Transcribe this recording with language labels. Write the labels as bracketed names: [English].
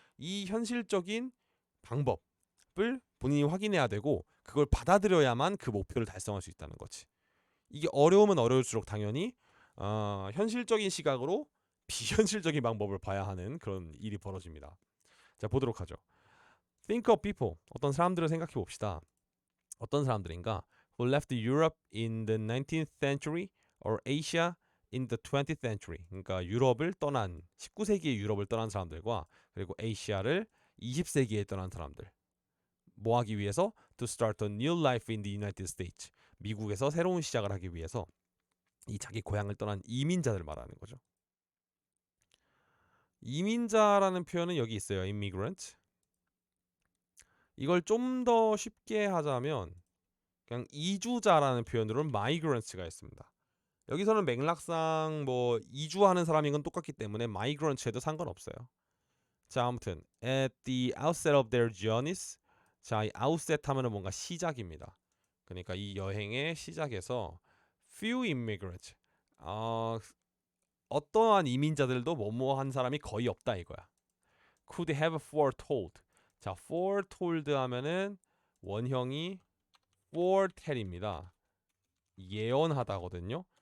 [Korean] 이 현실적인 방법을 본인이 확인해야 되고 그걸 받아들여야만 그 목표를 달성할 수 있다는 거지. 이게 어려우면 어려울수록 당연히 현실적인 시각으로 비현실적인 방법을 봐야 하는 그런 일이 벌어집니다. 자, 보도록 하죠. [English] Think of people. [Korean] 어떤 사람들을 생각해 봅시다. 어떤 사람들인가? [English] Who left Europe in the 19th century or Asia in the 20th century. [Korean] 그러니까 유럽을 떠난 19세기의 유럽을 떠난 사람들과 그리고 아시아를 20세기에 떠난 사람들. 뭐 하기 위해서? [English] To start a new life in the United States. [Korean] 미국에서 새로운 시작을 하기 위해서 이 자기 고향을 떠난 이민자들 말하는 거죠. 이민자라는 표현은 여기 있어요. [English] immigrant. [Korean] 이걸 좀 더 쉽게 하자면 그냥 이주자라는 표현으로는 migrants가 있습니다. 여기서는 맥락상 뭐 이주하는 사람인 건 똑같기 때문에 migrants에도 상관없어요. [English] 자, 아무튼 at the outset of their journeys. [Korean] 자, 이 outset 하면은 뭔가 시작입니다. 그러니까 이 여행의 시작에서 [English] few immigrants. [Korean] 어떠한 이민자들도 뭐뭐한 사람이 거의 없다 이거야. [English] Could have foretold. [Korean] 자, foretold 하면은 원형이 foretell입니다. 예언하다거든요.